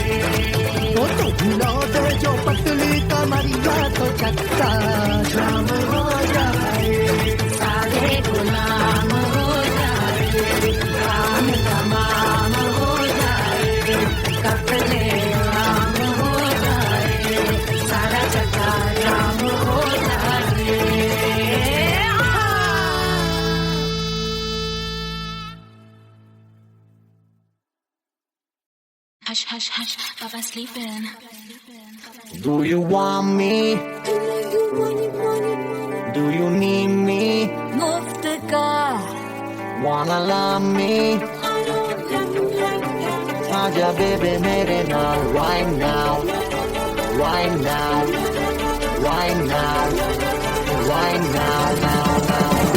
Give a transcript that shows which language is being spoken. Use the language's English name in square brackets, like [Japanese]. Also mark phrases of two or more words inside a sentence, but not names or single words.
[Hindi] हिला दे जो पतली कमरिया तो चक्का जाम हो जाए। सारे गुलाम हो जाए, काम तमाम हो जाए, कपड़े आम हो जाए, सारा चक्का जाम हो जाए। [English] Hush, hush, hush, Papa's sleeping. Do you want me? Do you need me? [Hindi] मुफ्त का [English] Wanna love me? आजा baby [Punjabi] मेरे नाल [English] right now, right now, right now, right now, now, now.